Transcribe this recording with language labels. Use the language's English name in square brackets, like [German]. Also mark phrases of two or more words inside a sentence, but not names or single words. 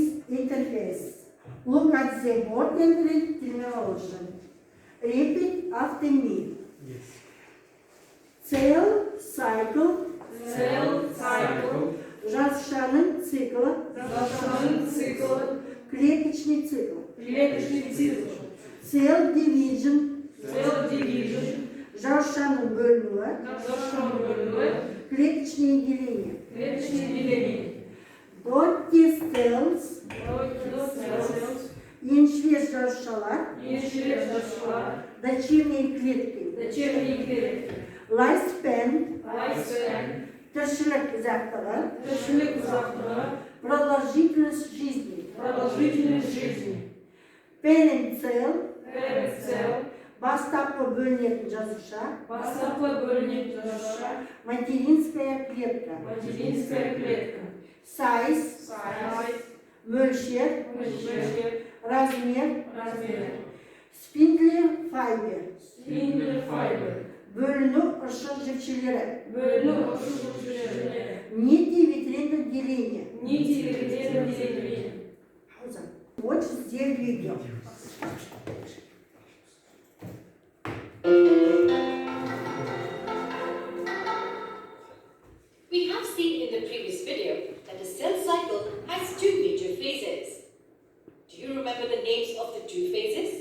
[English] Interface. Look at the board and read terminology. Repeat after me. Yes. Cell cycle. Cell cycle. [Kazakh] Жасушаның циклы. Жасушаның циклы. [Russian] Клеточный цикл. Клеточный цикл. [English] Cell division. Cell division. [Kazakh] Жасушаның бөлінуі. Жасушаның бөлінуі. [Russian] Клеточное деление. Клеточное деление. [English] Dotted cells. [Kazakh] Еншілес жасушалар. Еншілес жасушалар. [Russian] Дочерние клетки. Дочерние клетки. [English] Lifespan. Lifespan. [Kazakh] Тіршілік ұзақтығы. Тіршілік ұзақтығы. [Russian] Продолжительность жизни. Продолжительность жизни. [English] Parent cell. Parent cell. [Kazakh] Бастапқы бөлінетін жасуша. Бастапқы бөлінетін жасуша. [Russian] Материнская клетка. Материнская клетка. [English] Size. Мөлшер. [Russian] Размер. [English] Spindle fiber. [Kazakh] Бөліну ұшы жіпшелері. [Russian] Нити витринных деления. Вот здесь видео. [English] We have seen in the previous video that a cell cycle has two major phases. Do you remember the names of the two phases?